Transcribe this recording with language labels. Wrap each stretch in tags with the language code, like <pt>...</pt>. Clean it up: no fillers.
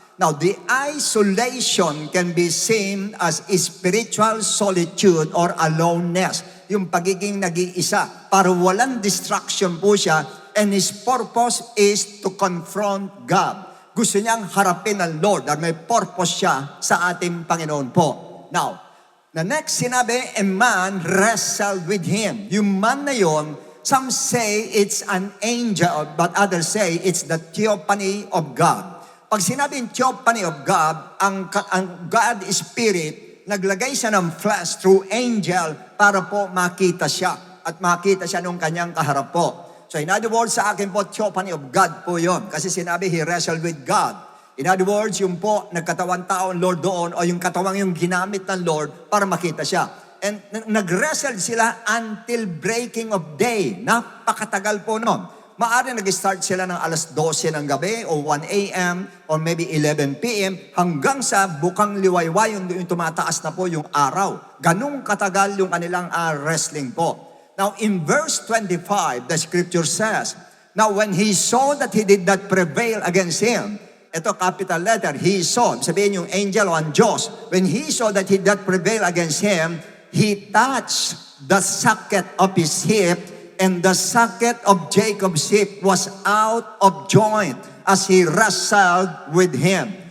<en>Now, the isolation can be seen as spiritual solitude or aloneness.</en> <tl>Yung pagiging nag-iisa. Para walang distraction po siya.</tl> <en>And his purpose is to confront God.</en> <tl>Gusto niyang harapin ang Lord dahil may purpose siya sa ating Panginoon po.</tl> <en>Now, the next</en> <tl>sinabi,</tl> <en>a man wrestled with him.</en> <tl>Yung man na yon,</tl> <en>some say it's an angel, but others say it's the theophany of God.</en> <tl>Pag sinabing theophany of God, ang God Spirit, naglagay siya ng flesh through angel para po makita siya. At makita siya nung kanyang kaharap po. So in other words, sa akin po, theophany of God po yon. Kasi sinabi,</tl> <en>he wrestled with God. In other words,</en> <tl>yung po, nagkatawang tao ang Lord doon, o yung katawang yung ginamit ng Lord para makita siya.</tl> <en>And</en> <tl>nag-wrestle sila</tl> <en>until breaking of day.</en> <tl>Napakatagal po noon. Maaari nag-start sila ng alas 12 ng gabi o 1 a.m.</tl> <en>or maybe 11 p.m.</en> <tl>hanggang sa bukang liwayway yung tumataas na po yung araw. Ganong katagal yung kanilang wrestling po.</tl> <en>Now in verse 25, the scripture says, now when he saw that he did not prevail against him,</en> <tl>ito capital letter,</tl> <en>he saw,</en> <tl>sabihin yung angel o ang Diyos,</tl> <en>when he saw that he did not prevail against him, he touched the socket of his hip, and the socket of Jacob's hip was out of joint as he wrestled with him.</en>